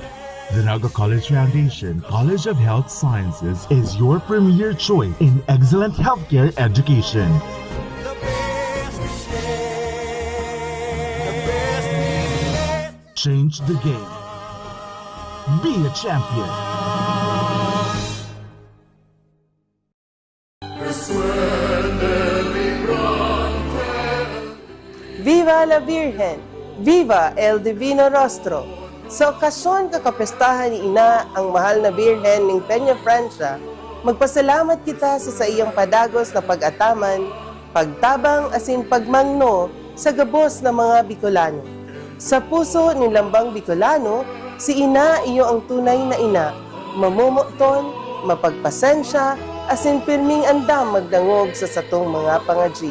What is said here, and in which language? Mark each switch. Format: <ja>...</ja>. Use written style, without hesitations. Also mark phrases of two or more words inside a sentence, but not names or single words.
<en>The Naga College Foundation College of Health Sciences is your premier choice in excellent healthcare education. Change the game. Be a champion.</en> <es>Viva la Virgen! Viva el Divino Rostro!</es> <bik>Sa okasyon kakapestahan ni Ina ang mahal na Birhen ng Peña Francia, magpasalamat kita sa iyang padagos na pag-ataman, pagtabang asin pagmangno sa gabos ng mga Bicolano. Sa puso ni Lambang Bicolano, si Ina iyo ang tunay na ina, mamumuton, mapagpasensya, asin pirming andam magdangog sa satong mga pangadji.</bik>